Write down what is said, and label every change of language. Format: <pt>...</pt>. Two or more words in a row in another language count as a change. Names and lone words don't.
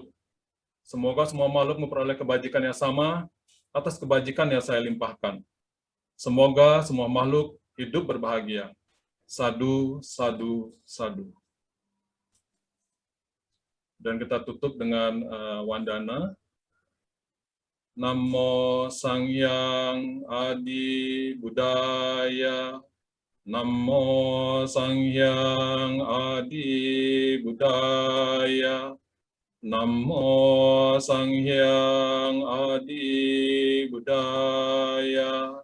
<id>Semoga semua makhluk memperoleh kebajikan yang sama atas kebajikan yang saya limpahkan. Semoga semua makhluk hidup berbahagia. Sadu, sadu, sadu. Dan kita tutup dengan wandana.</id> <pi>Namo Sangyang Adi Buddhaya. Namo Sangyang Adi Buddhaya. Namo Sangyang Adi Buddhaya.</pi>